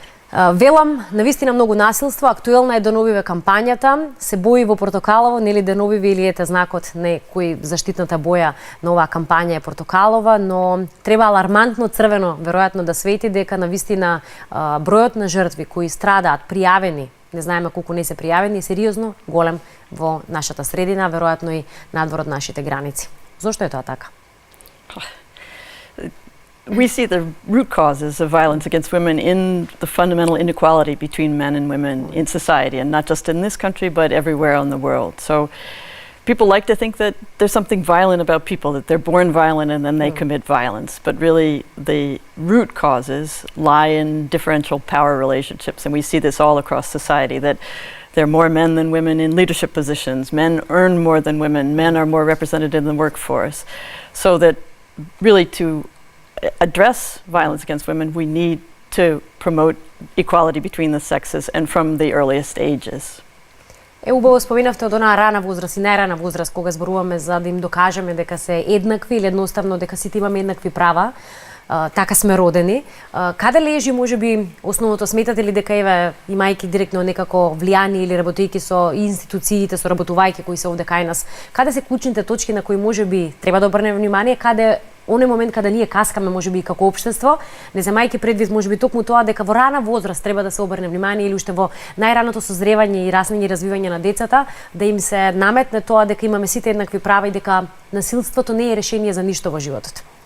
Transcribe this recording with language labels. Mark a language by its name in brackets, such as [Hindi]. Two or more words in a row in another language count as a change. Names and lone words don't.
[Macedonian] Велам, навистина многу насилство, актуелна е деновиве кампањата, се бои во портокалово, нели деновиве или ете знакот кој заштитната боја на оваа кампања е портокалова, но треба алармантно црвено веројатно да свети дека навистина бројот на жртви кои страдаат пријавени, не знаеме колку не се пријавени, е сериозно голем во нашата средина, веројатно и надвор од нашите граници. Зошто е тоа така? [English] We see the root causes of violence against women in the fundamental inequality between men and women in society, and not just in this country, but everywhere in the world. So people like to think that there's something violent about people, that they're born violent and then they commit violence. But really, the root causes lie in differential power relationships, and we see this all across society, that there are more men than women in leadership positions, men earn more than women, men are more represented in the workforce. So that really to address violence against women, we need to promote equality between the sexes and from the earliest ages. [Macedonian] Убаво споменавте од онаа рана возраст и најрана возраст кога зборуваме за да им докажеме дека се еднакви или едноставно дека сите имаме еднакви права. Така сме родени. Каде лежи можеби основното, сметате ли дека еве имајќи директно некако влијание или работејќи со институциите, со работувајќи кои се овде кај нас, каде се клучните точки на кои можеби треба да обрнеме внимание, каде оној момент каде ние каскаме можеби како општество, не земајќи предвид можеби токму тоа дека во рана возраст треба да се обрне внимание или уште во најраното созревање и расмење и развивање на децата, да им се наметне тоа дека имаме сите еднакви права и дека насилството не е решение за ништо во животот.